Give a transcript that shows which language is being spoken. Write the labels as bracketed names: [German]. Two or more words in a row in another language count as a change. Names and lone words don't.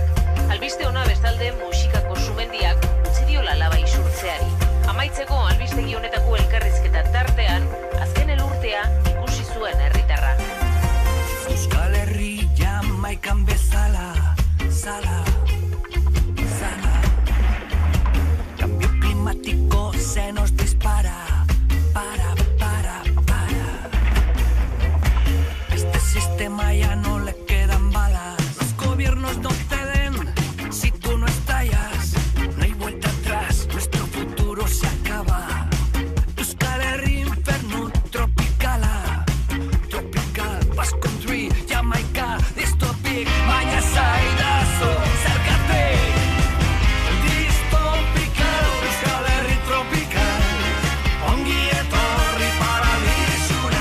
[Basque] Albiste ona bestalde musikako sumendiak utzi diola laba isurtzeari. Amaitzeko albistegi honetako elkarrizketa tartean, azken elurtea ikusi zuen herritarra. Euskal Herri Jamaikan bezala, zala, zala. [Spanish] automático se nos dispara. Para. Este sistema ya no le quedan balas. Los gobiernos no ceden si tú no estallas. No hay vuelta atrás, nuestro futuro se acaba. [Basque] Euskal Herria inferno tropicala. [English] Tropical, Basque Country, Jamaica, dystopic. [Basque] Baina zaidazu, zergatik. Dystopical, Euskal Herria tropical. Ongi etorri paradisura.